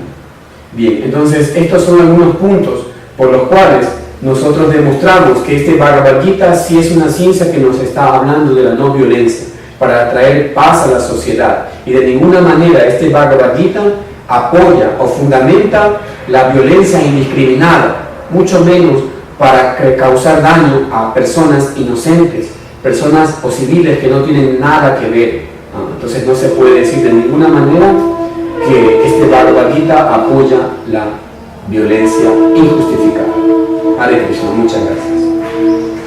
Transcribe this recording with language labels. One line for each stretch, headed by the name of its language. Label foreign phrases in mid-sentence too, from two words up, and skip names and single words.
Spanish: Bien, entonces estos son algunos puntos por los cuales nosotros demostramos que este Bhagavad Gita sí es una ciencia que nos está hablando de la no violencia, para traer paz a la sociedad, y de ninguna manera este Bhagavad Gita apoya o fundamenta la violencia indiscriminada, mucho menos para causar daño a personas inocentes, personas o civiles que no tienen nada que ver. Entonces no se puede decir de ninguna manera que este Bhagavad Gita apoya la violencia injustificada.
Sanskrit: हरे कृष्ण,
Spanish: muchas gracias.